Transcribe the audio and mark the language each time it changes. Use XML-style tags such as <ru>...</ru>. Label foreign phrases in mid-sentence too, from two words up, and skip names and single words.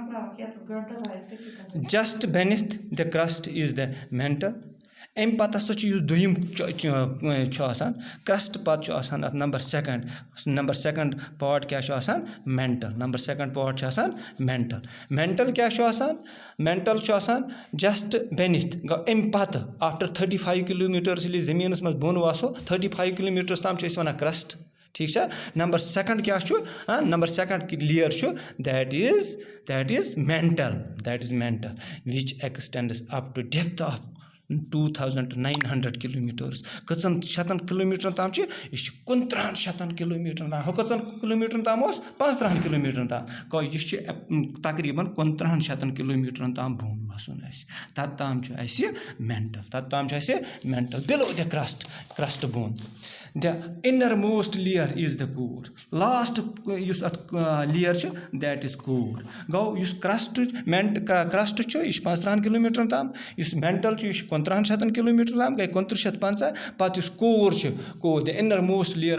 <en>just beneath the crust is the mantle</en> <ks>اَمہِ پَتہٕ ہسا چھُ یُس دوٚیِم چھُ آسان کرٛسٹ پَتہٕ چھُ آسان اَتھ نمبر</ks> <en>second part</en> <ks>کیٛاہ چھُ آسان مینٹل پاٹ چھُ آسان مینٹل کیٛاہ چھُ آسان مینٹل چھُ آسان</ks> <en>just beneath</en> <ks>گوٚو اَمہِ پَتہٕ</ks> <en>after 35 kilometers</en> <ks>ییٚلہِ أسۍ زٔمیٖنَس منٛز بۄن وَسو 35 کِلوٗمیٖٹرَس تام چھِ أسۍ وَنان کرٛسٹ ٹھیٖک چھا</ks> <en>number second</en> <ks>کیٛاہ چھُ</ks> <en>number second layer</en> <ks>چھُ</ks> <en>that is mantle which extends up to depth of 2900 kilometers</en> <ks>کٔژَن شَتَن کِلوٗمیٖٹرَن تام چھِ یہِ چھِ 2900 کِلوٗمیٖٹرَن تام ہُہ کٔژَن کِلوٗمیٖٹرَن تام اوس 15 کِلوٗمیٖٹرَن تام گوٚو یہِ چھِ تقریٖباً 2900 کِلوٗمیٖٹرَن تام بۄن وَسُن اَسہِ تَتھ تام چھُ اَسہِ</ks> <en>mantle below the crust</en> <ks>بۄن</ks> <en>the inner most layer is the core last</en> <ks>یُس اَتھ لیر چھُ</ks> <en>that is core</en> <ks>گوٚو یُس کرٛسٹ چھُ یہِ چھُ 15 کِلوٗمیٖٹرَن تام یُس مینٹل چھُ یہِ چھُ 2900 کِلوٗمیٖٹر تام گٔے 2950 پَتہٕ یُس کوٗر چھُ</ks> <en>the inner most</en>